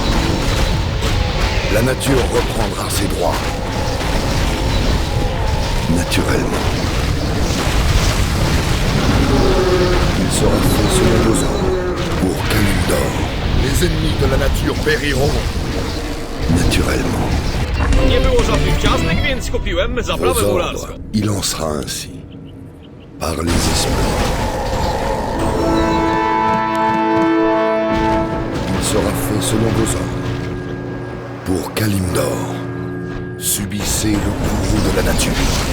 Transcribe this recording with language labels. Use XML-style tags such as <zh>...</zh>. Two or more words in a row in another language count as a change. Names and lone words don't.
<fr>La nature reprendra ses droits. Naturellement. Il sera fait selon vos ordres. Pour Kalimdor, les ennemis de la nature périront. Naturellement.</fr> <pl>Nie było żadnych ciastek, więc kupiłem</pl> <fr>Vos</fr> <pl>zaprawę</pl> <fr>ordres,</fr> <pl>góralską.</pl> <fr>il en sera ainsi. Par les esprits. Il sera fait selon vos ordres. Pour Kalimdor, subissez le courroux de la nature.</fr>